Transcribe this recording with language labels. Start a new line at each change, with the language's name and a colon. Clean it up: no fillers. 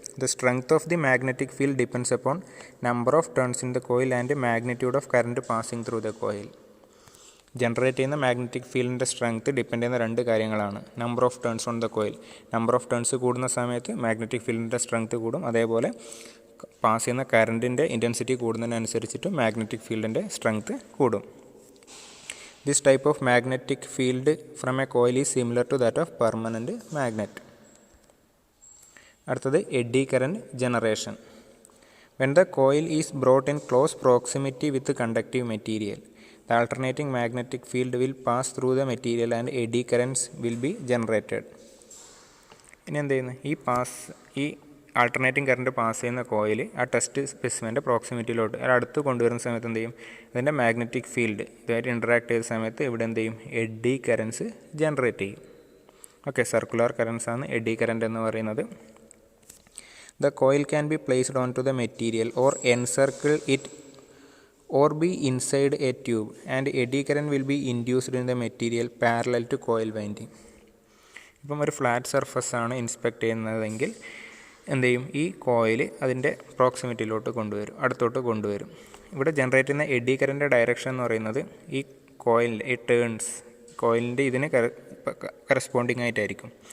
English: The strength of the magnetic field depends upon number of turns in the coil and magnitude of current passing through the coil.
Malayalam: Generate ചെയ്യുന്ന magnetic ഫീൽഡിൻ്റെ strength depend ചെയ്യുന്ന രണ്ട് കാര്യങ്ങളാണ്.
English: number of turns on the coil,
Malayalam: number of turns കൂടുന്ന സമയത്ത് magnetic ഫീൽഡിൻ്റെ strength കൂടും. അതേപോലെ pass ചെയ്യുന്ന കറൻറ്റിൻ്റെ intensity കൂടുന്നതിനനുസരിച്ചിട്ട് magnetic ഫീൽഡിൻ്റെ strength കൂടും.
English: This type of magnetic field from a coil is similar to that of permanent magnet.
Malayalam: അടുത്തത് eddy current generation.
English: When the coil is brought in close proximity with conductive material, the alternating magnetic field will pass through the material and eddy currents will be generated.
Malayalam: ഇനി എന്ത് ചെയ്യുന്നു, ഈ alternating current pass ചെയ്യുന്ന coil ആ test സ്പെസിമെൻ്റെ പ്രോക്സിമിറ്റിയിലോട്ട് അടുത്ത് കൊണ്ടുവരുന്ന സമയത്ത് എന്ത് ചെയ്യും, അതിൻ്റെ മാഗ്നറ്റിക് ഫീൽഡ് ഇതുമായിട്ട് ഇൻറ്ററാക്ട് ചെയ്ത സമയത്ത് ഇവിടെ എന്ത് ചെയ്യും, എഡ്ഡി കറൻസ് ജനറേറ്റ് ചെയ്യും. ഓക്കെ, സർക്കുലർ കറൻസ് ആണ് എഡ്ഡി കറൻറ്റ് എന്ന് പറയുന്നത്.
English: The coil can be placed onto the material or encircle it or be inside a tube and eddy current will be induced in the material parallel to coil winding.
Malayalam: ഇപ്പം ഒരു flat surface ആണ് inspect ചെയ്യുന്നതെങ്കിൽ എന്ത് ചെയ്യും, ഈ coil അതിൻ്റെ പ്രോക്സിമിറ്റിയിലോട്ട് അടുത്തോട്ട് കൊണ്ടുവരും. ഇവിടെ ജനറേറ്റ് ചെയ്യുന്ന എഡ്ഡി കറൻറ്റ് ഡയറക്ഷൻ എന്ന് പറയുന്നത് ഈ കോയിലിൻ്റെ ഈ ടേൺസ്, കോയിലിൻ്റെ ഇതിന് കറസ്പോണ്ടിങ് ആയിട്ടായിരിക്കും.